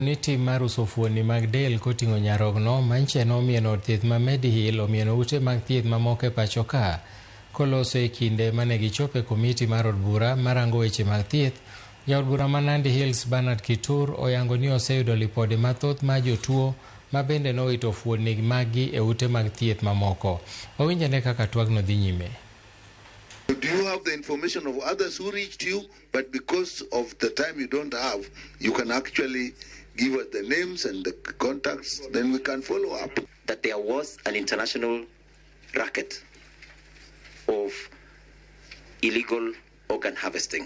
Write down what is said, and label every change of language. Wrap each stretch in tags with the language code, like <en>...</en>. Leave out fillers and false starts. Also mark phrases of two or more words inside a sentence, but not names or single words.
<luo>Ni tim mar uso fuoni mag del koting'o nyarogno manche nomieno od thieth ma Medihill omieno ute mag thieth mamoko e pachoka koloso e kinde mane gichope komiti mar od bura marango weche mag thieth. Jaod bura ma Nandi Hills Bernard Kitur oyango ni oseyudo lipode mathoth ma jotuo ma bende nowito fuoni maggi e ute mag thieth mamoko. Owinjane kaka twagno dhi nyime.</luo> <en>Do you have the information of others who reached you, but because of the time you don't have, you can actually give us the names and the contacts, then we can follow up. That there was an international racket of illegal organ harvesting.</en>